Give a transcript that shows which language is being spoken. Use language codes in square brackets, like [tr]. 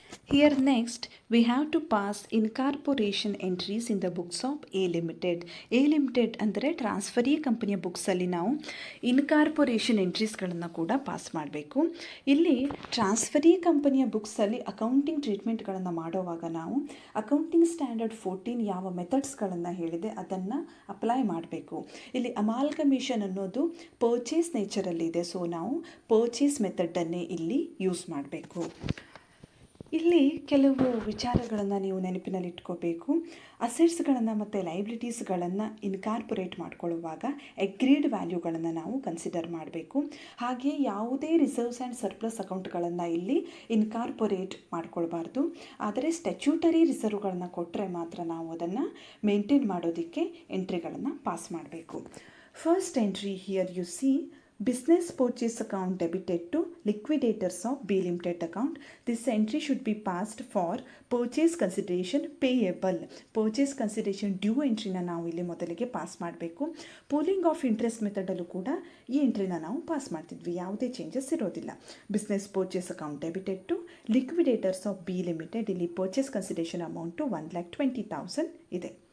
[en] Here next we have to pass incorporation entries in the books of A Limited. [kn] A Limited ಅಂದರೆ transferee ಕಂಪನಿಯ ಬುಕ್ಸಲ್ಲಿ ನಾವು incorporation ಎಂಟ್ರೀಸ್ಗಳನ್ನು ಕೂಡ pass ಮಾಡಬೇಕು. ಇಲ್ಲಿ transferee ಕಂಪನಿಯ ಬುಕ್ಸಲ್ಲಿ ಅಕೌಂಟಿಂಗ್ ಟ್ರೀಟ್ಮೆಂಟ್ಗಳನ್ನು ಮಾಡುವಾಗ ನಾವು ಅಕೌಂಟಿಂಗ್ ಸ್ಟ್ಯಾಂಡರ್ಡ್ 14 ಯಾವ ಮೆಥಡ್ಸ್ಗಳನ್ನು ಹೇಳಿದೆ ಅದನ್ನು ಅಪ್ಲೈ ಮಾಡಬೇಕು. ಇಲ್ಲಿ ಅಮಾಲ್ಗಮೇಷನ್ ಅನ್ನೋದು ಪರ್ಚೇಸ್ ನೇಚರಲ್ಲಿದೆ, ಸೊ ನಾವು ಪರ್ಚೇಸ್ ಮೆಥಡನ್ನೇ ಇಲ್ಲಿ ಯೂಸ್ ಮಾಡಬೇಕು. ಇಲ್ಲಿ ಕೆಲವು ವಿಚಾರಗಳನ್ನು ನೀವು ನೆನಪಿನಲ್ಲಿಟ್ಕೋಬೇಕು. ಅಸೆಟ್ಸ್ಗಳನ್ನು ಮತ್ತು ಲೈಬಿಲಿಟೀಸ್ಗಳನ್ನು ಇನ್ಕಾರ್ಪೊರೇಟ್ ಮಾಡ್ಕೊಳ್ಳುವಾಗ ಎಗ್ರೀಡ್ ವ್ಯಾಲ್ಯೂಗಳನ್ನು ನಾವು ಕನ್ಸಿಡರ್ ಮಾಡಬೇಕು. ಹಾಗೆ ಯಾವುದೇ ರಿಸರ್ವ್ಸ್ ಆ್ಯಂಡ್ ಸರ್ಪ್ಲಸ್ ಅಕೌಂಟ್ಗಳನ್ನು ಇಲ್ಲಿ ಇನ್ಕಾರ್ಪೊರೇಟ್ ಮಾಡ್ಕೊಳ್ಬಾರ್ದು. ಆದರೆ ಸ್ಟ್ಯಾಚ್ಯೂಟರಿ ರಿಸರ್ವ್ಗಳನ್ನು ಕೊಟ್ಟರೆ ಮಾತ್ರ ನಾವು ಅದನ್ನು ಮೇಂಟೈನ್ ಮಾಡೋದಕ್ಕೆ ಎಂಟ್ರಿಗಳನ್ನು ಪಾಸ್ ಮಾಡಬೇಕು. [en] First entry here you see business purchase account debited to liquidators of B Limited account. This entry should be passed for purchase consideration payable. [kn] Purchase consideration due ಎಂಟ್ರಿನ ನಾವು ಇಲ್ಲಿ ಮೊದಲಿಗೆ ಪಾಸ್ ಮಾಡಬೇಕು. ಪೂಲಿಂಗ್ ಆಫ್ ಇಂಟ್ರೆಸ್ಟ್ ಮೆಥಡಲ್ಲೂ ಕೂಡ ಈ ಎಂಟ್ರಿನ ನಾವು pass ಮಾಡ್ತಿದ್ವಿ, ಯಾವುದೇ changes ಇರೋದಿಲ್ಲ. [en] Business purchase account debited to liquidators of B limited. [kn] ಇಲ್ಲಿ ಪರ್ಚೇಸ್ ಕನ್ಸಿಡರೇಷನ್ ಅಮೌಂಟು 1,20,000 ಇದೆ.